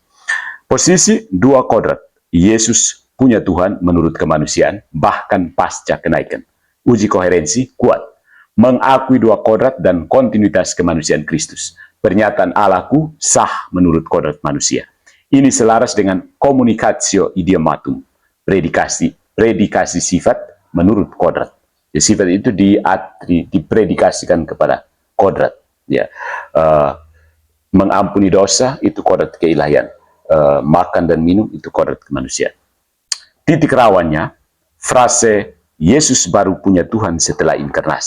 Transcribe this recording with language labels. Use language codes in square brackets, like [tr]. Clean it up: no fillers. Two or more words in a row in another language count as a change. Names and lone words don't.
[id] Posisi dua kodrat. Yesus punya Tuhan menurut kemanusiaan, bahkan pasca kenaikan. Uji koherensi kuat. Mengakui dua kodrat dan kontinuitas kemanusiaan Kristus. Pernyataan Allahku sah menurut kodrat manusia. Ini selaras dengan [la] communicatio idiomatum, [id] predikasi sifat menurut kodrat. Ya, sifat itu dipredikasikan kepada kodrat. Ya, mengampuni dosa itu kodrat keilahian. Makan dan minum itu kodrat kemanusiaan. Titik rawannya, frase Yesus baru punya Tuhan setelah inkarnasi.